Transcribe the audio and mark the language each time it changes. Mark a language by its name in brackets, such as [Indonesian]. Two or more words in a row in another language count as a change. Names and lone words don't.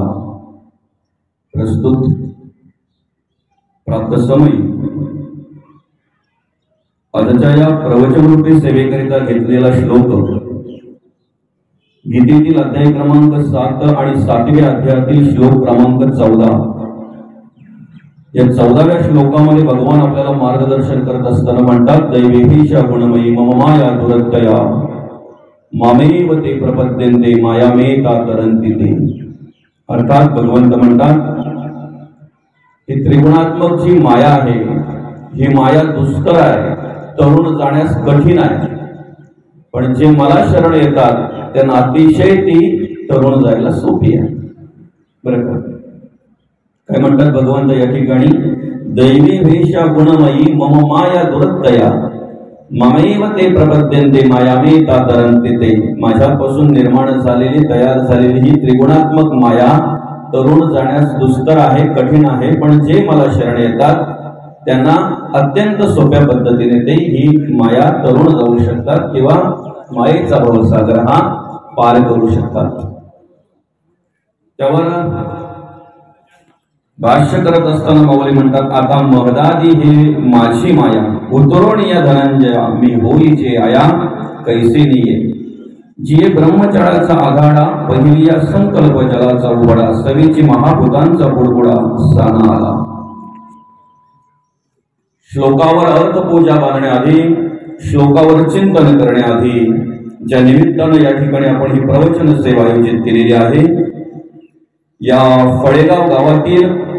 [Marathi] प्रस्तुत प्राप्त समय आजच्या या प्रवचनरूपी सेवेकरिता घेतलेला श्लोक गीतेतील अध्याय क्रमांक 7 आणि 7व्या अध्यायातील श्लोक क्रमांक 14। या 14व्या श्लोकामध्ये भगवान आपल्याला मार्गदर्शन करत असताना म्हणतात, [Sanskrit] दैवेहीशा गुणमयी मम माया दुरत्तया मामेव ते प्रपद्यन्ते मायामेता तरन्ति ते। [Marathi] अर्थात भगवंत म्हणतात ही त्रिगुणात्मक जी माया आहे ही माया दुष्कर आहे, तरुण जाण्यास कठीण आहे, पण जे मला शरण येतात त्यांना अतिशय ती तरुण जायला सोपी आहे। बरं का? काय म्हणतात भगवंत या ठिकाणी, [Sanskrit] दैवी वेशा गुणमयी मम माया दुरत्तया मामेव ते प्रपद्यन्ते मायामेता तरन्ति ते। [Marathi] माझ्यापासून निर्माण झालेली तयार झालेली ही त्रिगुणात्मक माया तरुण जाण्यास दुष्कर आहे, कठीण आहे, पण जे मला शरण येतात त्यांना अत्यंत सोप्या पद्धतीने ते ही माया तरुण जाऊ शकतात किंवा मायेचा भवसागर हा पार करू शकतात। त्यावर भाष्य करत असताना माऊली म्हणतात, आता महदादी हे माझी माया उतरोण या धनंजया मी होई जे आया कैसे निये। जिये ब्रह्मचळाचा आघाडा पहिली या संकल्प जलाचा उघडा सवेची महाभूतांचा बुडबुडा स्थाना आला। श्लोकावर अर्थपूजा बांधण्याआधी श्लोकावर चिंतन करण्याआधी ज्या निमित्तानं या ठिकाणी आपण ही प्रवचन सेवा आयोजित केलेली आहे, या फळेगाव गावातील